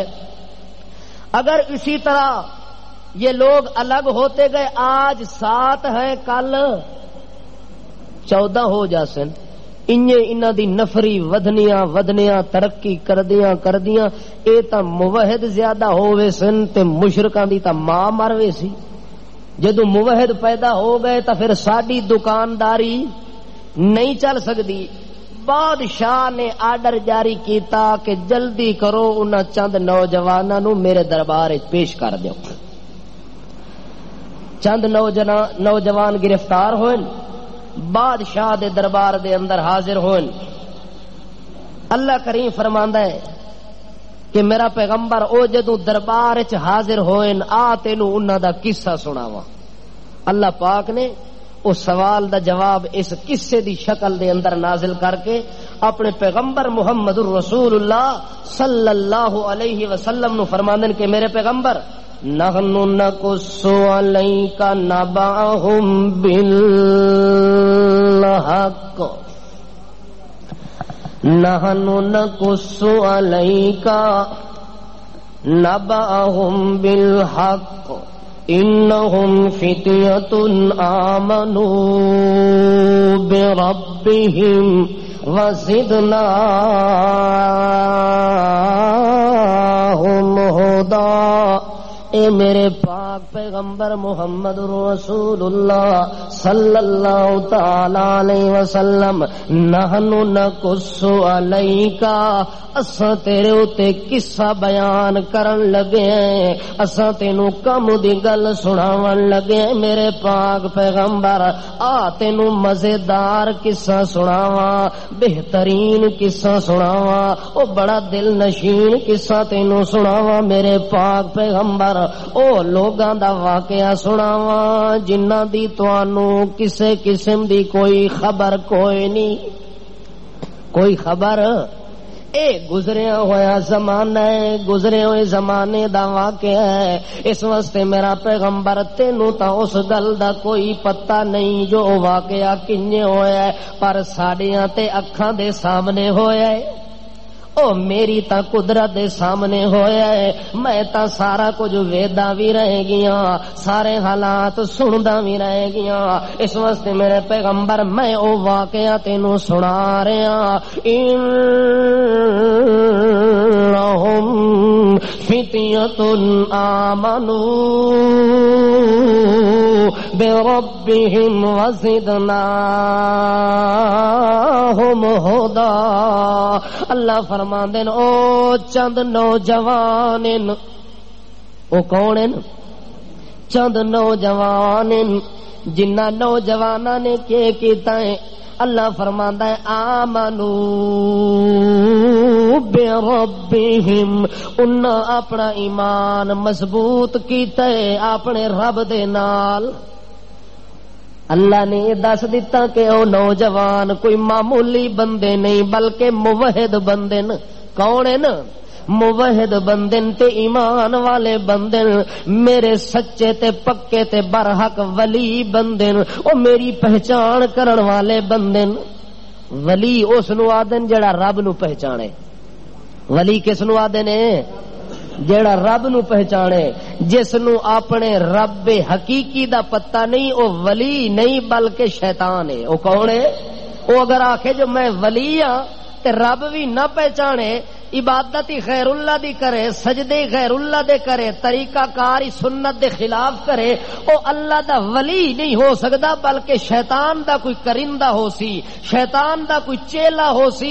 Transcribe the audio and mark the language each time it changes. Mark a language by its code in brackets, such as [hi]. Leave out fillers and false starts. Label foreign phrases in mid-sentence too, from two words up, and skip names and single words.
[ur] اگر اسی طرح یہ لوگ الگ ہوتے گئے، آج 7 ہیں کل 14 ہو جاسن، [pa] انہاں دی نفری ودنیاں ترقی کردیاں اے تا موحد زیادہ ہوئے سن تے مشرکاں دی تا ماں مروے سی۔ جدو موحد پیدا ہو گئے تا پھر ساڈی دکانداری نہیں چل سکتی، بادشاہ نے آرڈر جاری کیتا کہ جلدی کرو انہاں چند نوجواناں نو میرے دربار وچ پیش کر دیو. چند نوجوان گرفتار ہوئے، بادشاہ دے دربار دے اندر حاضر ہوئے. اللہ کریم فرماندا ہے کہ میرا پیغمبر او جدوں دربار وچ حاضر ہوئے آ تینوں انہاں دا قصہ سناواں. اللہ پاک نے اس سوال دا جواب اس قصے دی شکل دے اندر نازل کر کے اپنے پیغمبر محمد الرسول اللہ [ar] صلی اللہ علیہ وسلم [pa] نو فرماندن کہ میرے پیغمبر [ar] نحن نقص علیک نبأہم بالحق، نحن نقص علیک نبأہم بالحق انہم فتیۃ آمنوا بربہم وزدناہم ہدی. [pa] اے میرے پاک پیغمبر محمد رسول اللہ [ar] صلی اللہ تعالی علیہ وسلم، نحن نقص علیک، [pa] اساں تیرے اتے قصہ بیان کرن لگے ہیں، اساں تینوں کم دی گل سناون لگے ہیں. میرے پاک پیغمبر آ تینوں مزیدار قصہ سناواں، بہترین قصہ سناواں، او بڑا دل نشین قصہ تینوں سناواں. میرے پاک پیغمبر او لوگاں دا واقعہ سناواں جنہاں دی تانوں کسے قسم دی کوئی خبر کوئی نہیں، کوئی خبر. اے گزریا ہوا زمانہ ہے، گزرے ہوئے زمانے دا واقعہ ہے. اس واسطے میرا پیغمبر تینوں تا اس گل دا کوئی پتہ نہیں جو واقعہ کنے ہویا ہے، پر ساڈیاں تے اکھاں دے سامنے ہویا ہے. او میری تا قدرت دے سامنے ہویا ہے. میں تا سارا کچھ ویداں بھی رہ گیاں، سارے حالات سندا بھی رہ گیاں. اس واسطے میرے پیغمبر میں او واقعہ تینوں سنا رہا. [ar] انہم فتیۃ آمنوا بربہم وزدناہم ہدی. [pa] اللہ فرماندے او چند نوجوان، او کون ہیں؟ چند نوجوان جنہ نوجواناں نے کیتا ہے. اللہ فرماندا ہے [ar] آمنو بربہم، [pa] انہاں اپنا ایمان مضبوط کیتا ہے اپنے رب دے نال. اللہ نے یہ دس دیتا کہ او نوجوان کوئی معمولی بندے نہیں بلکہ موحد بندے. کون ہیں نا؟ موحد بندے تے ایمان والے بندے، میرے سچے تے پکے تے برحق ولی بندے، او میری پہچان کرن والے بندے. ولی اس نو آدن جڑا رب نو پہچانے. ولی کس نو آدن ہے؟ جیڑا رب نو پہچانے. جس نو اپنے رب حقیقی دا پتہ نہیں او ولی نہیں بلکہ شیطان ہے. او کون ہے؟ او اگر آکھے جو میں ولی ہاں تے رب بھی نہ پہچانے، عبادت ہی غیر اللہ دی کرے، سجدے غیر اللہ دے کرے، طریقہ کاری سنت دے خلاف کرے، او اللہ دا ولی نہیں ہو سکدا بلکہ شیطان دا کوئی کرندہ ہو سی، شیطان دا کوئی چیلا ہو سی.